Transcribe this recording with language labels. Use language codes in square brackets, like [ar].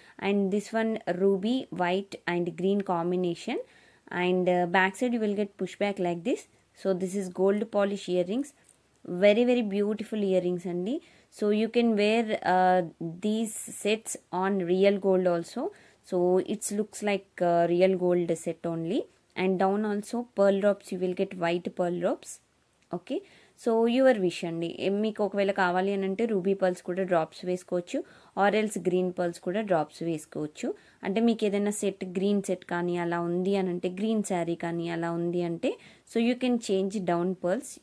[en] And this one ruby white and green combination. And back side you will get push back like this. So this is gold polish ear rings, very very beautiful ear rings అండి. So you can wear these sets on real gold also. So it looks like real gold set only. And down also pearl drops, you will get white pearl drops, okay? So your wish అండి. [te] మీకు ఒకవేళ కావాలి అని అంటే ruby pearls కూడా drops వేసుకోవచ్చు, or else green pearls కూడా drops వేసుకోవచ్చు. అంటే మీకు ఏదైనా సెట్, గ్రీన్ సెట్ కానీ అలా ఉంది అని అంటే, గ్రీన్ శారీ కానీ అలా ఉంది అంటే, [en] So you can change down pearls.